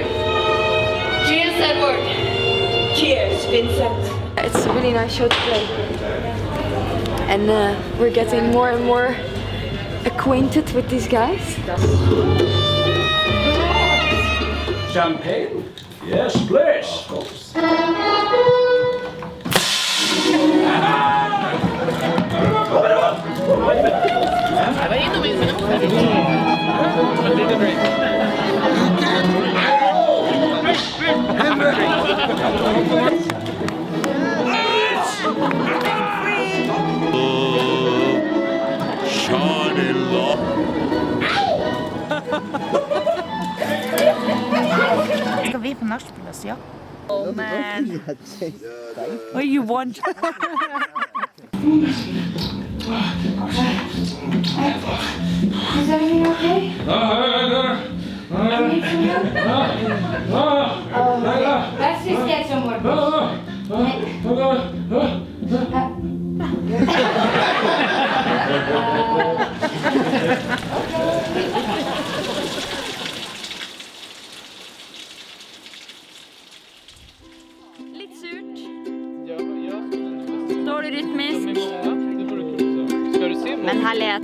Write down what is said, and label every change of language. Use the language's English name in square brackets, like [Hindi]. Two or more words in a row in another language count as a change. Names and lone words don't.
[English] Cheers, Edward. Cheers, Vincent. It's a really nice show to play. And we're getting more and more acquainted with these guys. Champagne? Yes, please. Of course. [Norwegian] Skal vi på nachspiel, ja? [English] Oh man. What do you want? Is everything okay? Let's just get some more. [Norwegian] Litt surt. Dårlig rytmisk. Men herlighet.